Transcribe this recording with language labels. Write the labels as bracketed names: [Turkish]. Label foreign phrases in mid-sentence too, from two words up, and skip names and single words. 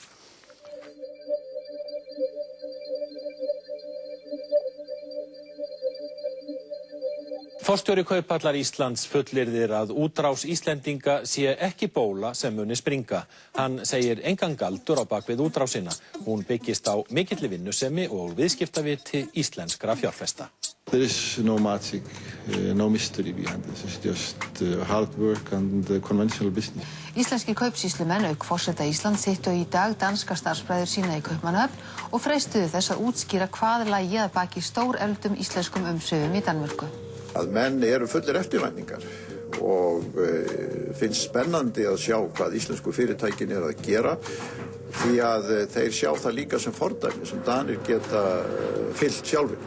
[Icelandic] Forstjóri Kauphallar Íslands fullyrðir að útrás Íslendinga sé ekki bóla sem muni springa. Hann segir engan galdur á bak við útrásina. Hún byggist á mikilli vinnusemi og viðskiptaviti íslenskra fjárfesta. [English] There is no magic, no mystery behind this. It's just hard work and conventional business. [Icelandic] Íslenskir kaupsýslumenn auk forseta Íslands hittu í dag danska starfsbræður sína í Kaupmannahöfn og freistuðu þess að útskýra hvað lægi að baki stórefldum íslenskum umsvifum í Danmörku. Að menn eru fullir eftirvæntingar og finnst spennandi að sjá hvað íslensku fyrirtækin eru að gera því að þeir sjá það líka sem fordæmi sem Danir geta fylgt sjálfir.